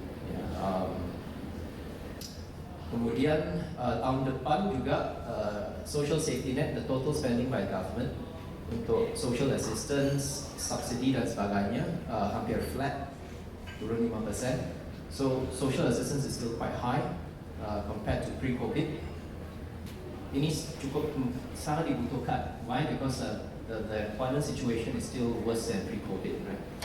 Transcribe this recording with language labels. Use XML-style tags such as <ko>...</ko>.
<en>Yeah,</en> <id>kemudian tahun depan juga</id> <en>social safety net, the total spending by government</en> <id>untuk</id> <en>social assistance,</en> <id>subsidi dan sebagainya hampir</id> <en>flat,</en> <id>turun 5%.</id> <en>So social assistance is still quite high compared to pre-COVID.</en> <id>Ini cukup sangat dibutuhkan.</id> <en>Why? Because the employment situation is still worse than pre-COVID, right?</en>